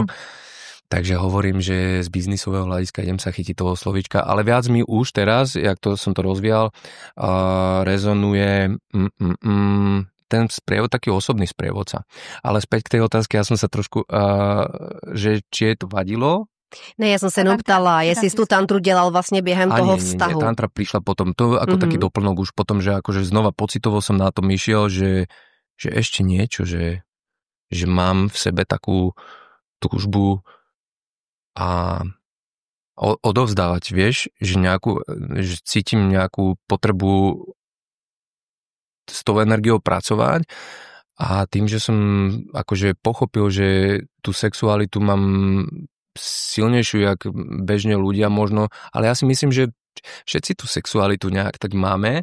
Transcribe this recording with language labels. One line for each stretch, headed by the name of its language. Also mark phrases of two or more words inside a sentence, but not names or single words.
Slovak: Takže hovorím, že z biznisového hľadiska idem sa chytiť toho slovíčka, ale viac mi už teraz, jak to som to rozvíjal, rezonuje ten sprievod, taký osobný sprievodca. Ale späť k tej otázke, ja som sa trošku, že či je to vadilo.
Czech: Ne, já jsem se jenom ptala, jestli jsi tu tantru dělal vlastně během toho vztahu.
Slovak: Nie, tantra prišla potom, to ako taký doplnok už potom, že akože znova pocitovo som na tom išiel, že ešte niečo, že mám v sebe takú túžbu a odovzdávať, vieš, že cítim nejakú potrebu s tou energiou pracovať, a tým, že som akože pochopil, že tú sexualitu mám silnejšiu, jak bežne ľudia možno, ale ja si myslím, že všetci tú sexualitu nejak tak máme.